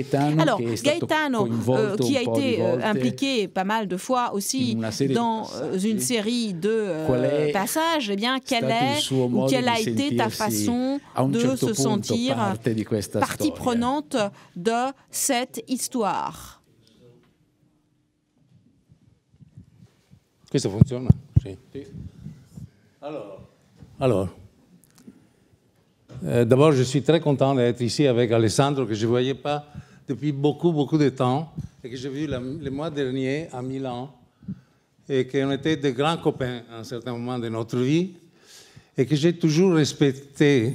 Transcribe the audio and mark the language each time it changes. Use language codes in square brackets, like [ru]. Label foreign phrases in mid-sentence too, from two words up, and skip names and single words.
[fr] Alors Gaetano qui a été impliqué pas mal de fois aussi dans une série de passages, eh bien, quelle a été ta façon de se sentir partie prenante de cette histoire? [it] Questo funziona? Sì. [fr] Alors, d'abord, je suis très content d'être ici avec Alessandro, que je ne voyais pas depuis beaucoup de temps, et que j'ai vu le mois dernier à Milan, et qu'on était de grands copains à un certain moment de notre vie, et que j'ai toujours respecté.